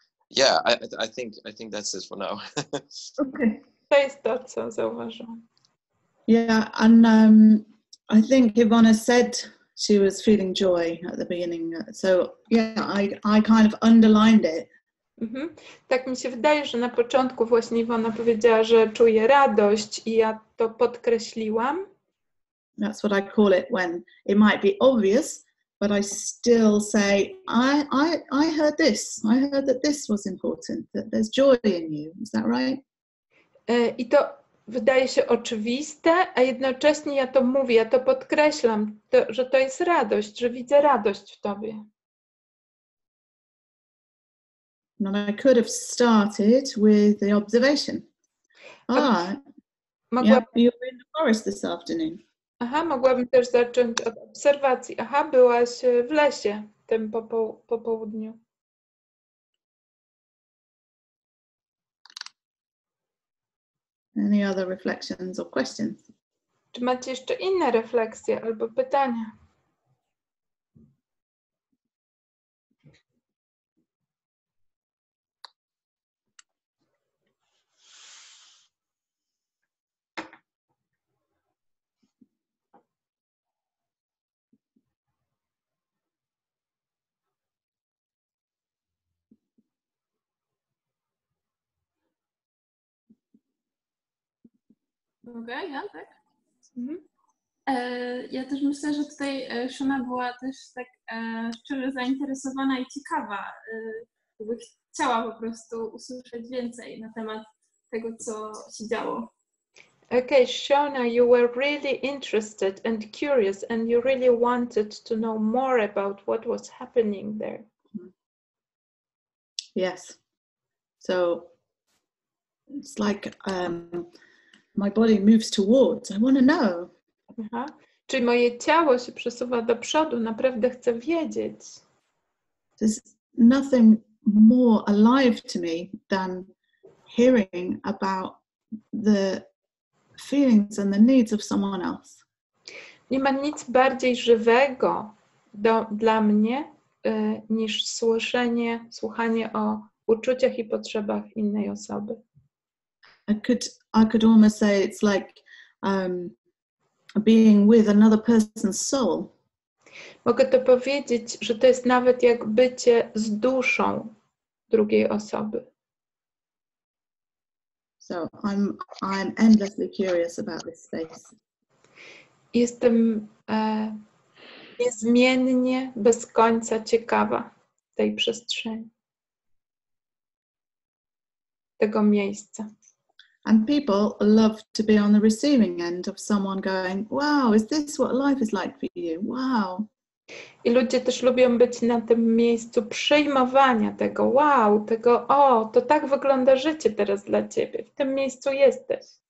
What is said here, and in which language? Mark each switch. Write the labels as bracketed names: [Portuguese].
[English] Yeah, I think that's it for now. Okay. [Polish] To jest to, co zauważyłam. [English] Yeah, and I think Ivana said she was feeling joy at the beginning. So yeah, I kind of underlined it. [Polish] Tak mi się wydaje, że na początku właśnie Iwona powiedziała, że czuje radość i ja to podkreśliłam. [English] That's what I call it when it might be obvious, but I still say, I heard this. I heard that this was important, that there's joy in you. Is that right? [Polish] I to wydaje się oczywiste, a jednocześnie ja to mówię, ja to podkreślam, że to jest radość, że widzę radość w tobie. [English] And I could have started with the observation. Yeah, you were in the forest this afternoon. [Polish] Mogłabym też zacząć od obserwacji. Byłaś w lesie tym po południu. [English] Any other reflections or questions? [Polish] Czy macie jeszcze inne refleksje albo pytania? Mogę? Ja, tak? Ja też myślę, że tutaj Shona była też tak szczerze zainteresowana i ciekawa. Jakby chciała po prostu usłyszeć więcej na temat tego, co się działo. [English] Okay, Shona, you were really interested and curious and you really wanted to know more about what was happening there. Yes. So it's like my body moves towards. I want to know. [Polish] Czyli moje ciało się przesuwa do przodu, naprawdę chcę wiedzieć. [English] There's nothing more alive to me than hearing about the feelings and the needs of someone else. [Polish] Nie ma nic bardziej żywego dla mnie niż słuchanie o uczuciach i potrzebach innej osoby. [English] I could almost say it's like being with another person's soul. [Polish] Mogę to powiedzieć, że to jest nawet jak bycie z duszą drugiej osoby. [English] So I'm endlessly curious about this space. [Polish] Jestem niezmiennie, bez końca ciekawa tej przestrzeni, tego miejsca. [English] And people love to be on the receiving end of someone going, wow, is this what life is like for you? Wow. [Polish] I ludzie też lubią być na tym miejscu przyjmowania tego, wow, tego, o, to tak wygląda życie teraz dla ciebie, w tym miejscu jesteś.